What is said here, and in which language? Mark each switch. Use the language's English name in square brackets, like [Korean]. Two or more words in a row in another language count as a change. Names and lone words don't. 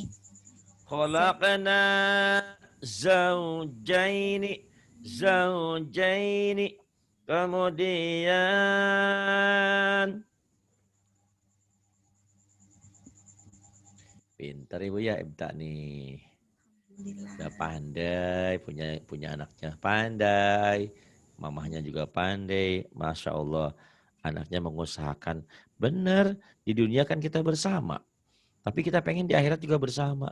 [Arabic] خلقنا زوجين. [Indonesian] Zaujaini. Kemudian pintar ibu ya Ibta nih. Udah pandai, punya anaknya pandai, mamahnya juga pandai, [Arabic] ما شاء الله. [Indonesian] Anaknya mengusahakan, benar di dunia kan kita bersama, tapi kita pengen di akhirat juga bersama.